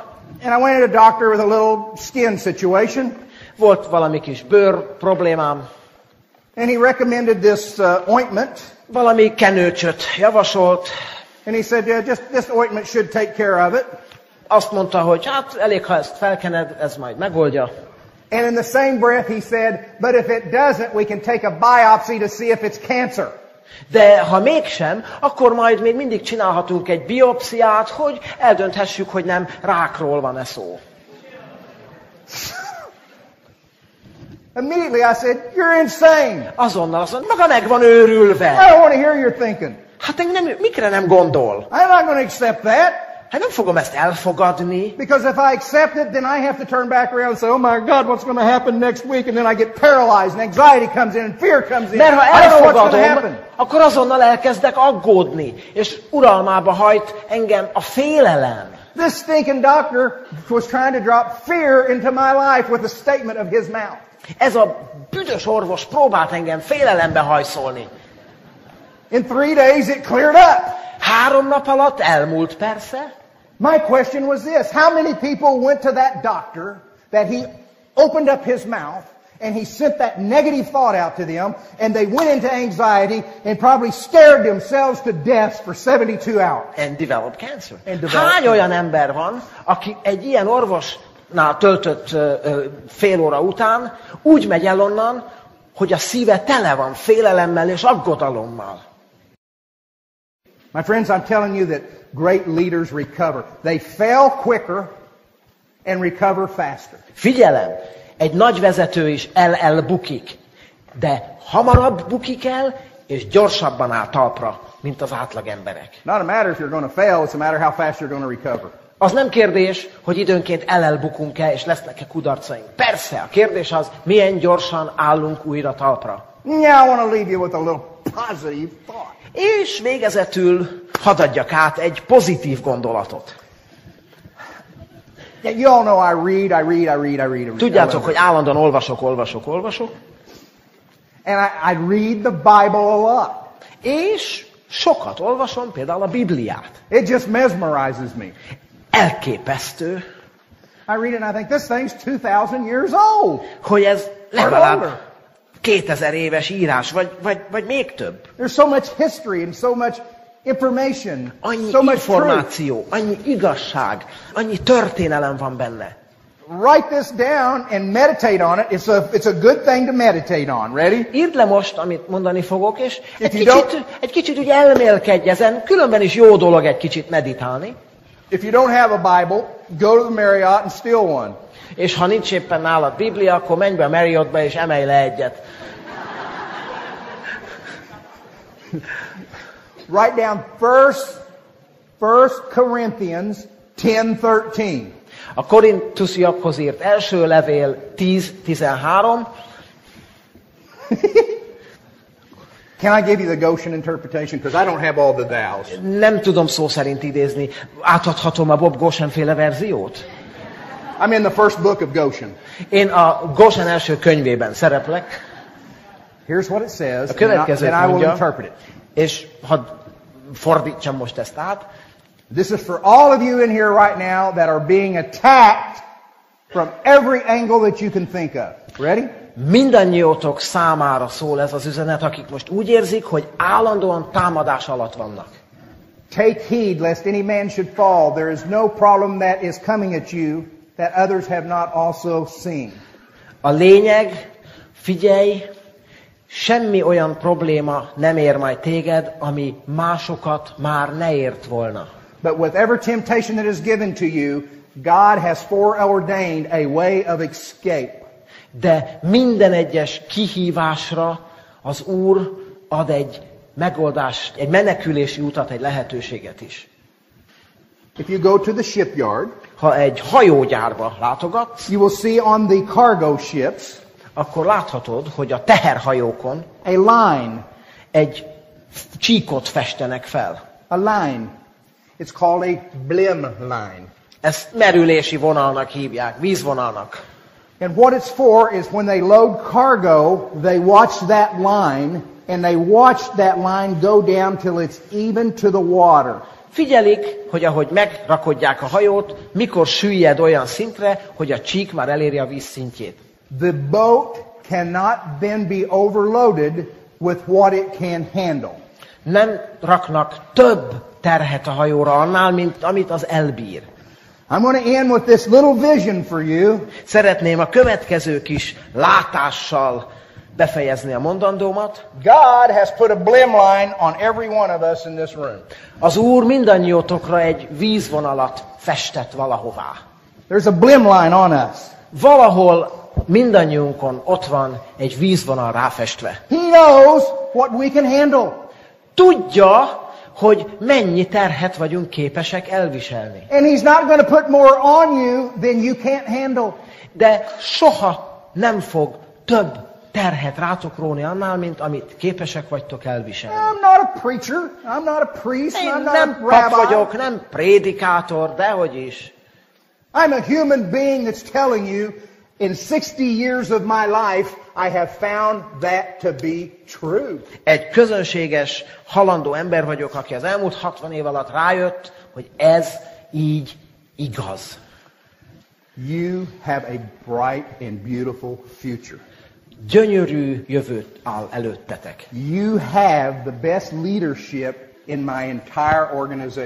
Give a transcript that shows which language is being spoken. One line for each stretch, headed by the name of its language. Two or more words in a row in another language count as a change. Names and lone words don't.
English: And I went to a doctor with a little skin situation.
Hungarian: Volt valami kis bőr problémám.
English: And he recommended this ointment.
Hungarian: Valami kenőcsöt javasolt.
English: And he said, yeah, just this ointment should take care of it.
Hungarian: Azt mondta, hogy hát elég, ha ezt felkened, ez majd megoldja.
English: And in the same breath he said, but if it doesn't, we can take a biopsy to see if it's cancer.
Hungarian: De ha mégsem, akkor majd még mindig csinálhatunk egy biopsziát, hogy eldönthessük, hogy nem rákról van-e szó.
English: Immediately I said, you're insane.
Hungarian: Azonnal azt mondta, maga meg van őrülve.
English: I don't want to hear your thinking.
Hungarian: Hát mikre nem gondol?
English: I'm not going to accept that.
Hungarian: Hát nem fogom ezt elfogadni.
English: Because if I accept it, then I have to turn back around and say, oh my God, what's going to happen next week? And then I get paralyzed and anxiety comes in and fear comes in.
Hungarian: Mert ha
English: I don't know what's going to happen.
Hungarian: elfogadom, akkor azonnal elkezdek aggódni, és uralmába hajt engem a félelem.
English: This stinking doctor was trying to drop fear into my life with a statement of his mouth.
Hungarian: Ez a büdös orvos próbált engem félelembe hajszolni.
English: In 3 days it cleared up.
Hungarian: 3 nap alatt elmúlt persze.
English: My question was this. How many people went to that doctor that he opened up his mouth And he sent that negative thought out to them, and they went into anxiety and probably scared themselves to death for 72 hours. And developed cancer.
Hungarian: Hány olyan ember van, aki egy ilyen orvosnál töltött fél óra után úgy megy el onnan, hogy a szíve tele van félelemmel és aggodalommal?
English: My friends, I'm telling you that great leaders recover. They fail quicker and recover faster.
Hungarian: Figyelem! Egy nagy vezető is elbukik, de hamarabb bukik el, és gyorsabban áll talpra, mint az átlag emberek.
English: Not a matter if you're going to fail, it's a matter how fast you're going to recover.
Hungarian: Az nem kérdés, hogy időnként elbukunk-e, és lesznek-e kudarcaink. Persze, a kérdés az, milyen gyorsan állunk újra talpra.
English: Yeah, I want to leave you with a little positive thought.
Hungarian: És végezetül hadd adjak át egy pozitív gondolatot.
English: Yeah, you all know I read.
Hungarian: Tudjátok, hogy állandóan olvasok.
English: And I read the Bible a lot.
Hungarian: És sokat olvasom, például a Bibliát.
English: It just mesmerizes me.
Hungarian: Elképesztő,
English: I read it and I think this thing's 2000 years old.
Hungarian: hogy ez legalább 2000 éves írás, vagy még több.
English: There's so much history and so much information,
Hungarian: Annyi
English: so much
Hungarian: információ, annyi igazság, annyi történelem van benne.
English: Write this down and meditate on it. It's a good thing to meditate on. Ready?
Hungarian: Írd le most, amit mondani fogok, és egy kicsit úgy elmélkedj ezen, különben is jó dolog egy kicsit meditálni.
English: If you don't have a Bible, go to the Marriott and steal one.
Hungarian: És ha nincs éppen nálad Biblia, akkor menj be a Marriottba és emelj le egyet.
English: Write down 1 Corinthians 10:13.
Hungarian: A korintusiakhoz írt első levél 10:13.
English: Can I give you the Goshen interpretation? Because I don't have all the thous.
Hungarian: Nem tudom szó szerint idézni. Átadhatom a Bob Goshen féle verziót?
English: I'm in the first book of Goshen.
Hungarian: Én a Goshen első könyvében szereplek.
English: Here's what it says,
Hungarian: A következőt
English: and I will
Hungarian: mondja,
English: interpret it.
Hungarian: és hadd fordítsam most ezt át.
English: This is for all of you in here right now that are being attacked from every angle that you can think of. Ready?
Hungarian: Mindannyiótok számára szól ez az üzenet, akik most úgy érzik, hogy állandóan támadás alatt vannak.
English: Take heed lest any man should fall. There is no problem that is coming at you that others have not also seen.
Hungarian: A lényeg, figyelj, semmi olyan probléma nem ér majd téged, ami másokat már ne ért volna.
English: But with every temptation that is given to you, God has foreordained a way of escape.
Hungarian: De minden egyes kihívásra az Úr ad egy megoldást, egy menekülési utat, egy lehetőséget is.
English: If you go to the shipyard,
Hungarian: Ha egy hajógyárba látogatsz,
English: you will see on the cargo ships
Hungarian: akkor láthatod, hogy a teherhajókon
English: a line.
Hungarian: egy csíkot festenek fel.
English: A line. It's called a blim line.
Hungarian: Ezt merülési vonalnak hívják, vízvonalnak.
English: And what it's for is when they load cargo, they watch that line, and they watch that line go down till it's even to the water.
Hungarian: Figyelik, hogy ahogy megrakodják a hajót, mikor süllyed olyan szintre, hogy a csík már eléri a víz szintjét.
English: The boat cannot then be overloaded with what it can handle.
Hungarian: Nem raknak több terhet a hajóra annál, mint amit az elbír.
English: I'm going to end with this little vision for you.
Hungarian: Szeretném a következő kis látással befejezni a mondandómat.
English: God has put a blim line on every one of us in this room.
Hungarian: Az Úr mindannyiótokra egy vízvonalat festett valahová.
English: There's a blim line on us.
Hungarian: Valahol mindannyiunkon ott van egy vízvonal ráfestve.
English: He knows what we can handle.
Hungarian: Tudja, hogy mennyi terhet vagyunk képesek elviselni.
English: And he's not going to put more on you than you can't handle.
Hungarian: De soha nem fog több terhet rátok róni annál, mint amit képesek vagytok elviselni.
English: I'm not a preacher. I'm not a priest.
Hungarian: Én
English: I'm not
Hungarian: nem a pap rabbi. vagyok, nem prédikátor, dehogy is.
English: I'm a human being that's telling you, in 60 years of my life, I have found that to be true.
Hungarian: Egy közönséges, halandó ember vagyok, aki az elmúlt 60 év alatt rájött, hogy ez így igaz.
English: You have a bright and beautiful future.
Hungarian: gyönyörű jövőt áll előttetek.
English: You have the best leadership in my entire organization.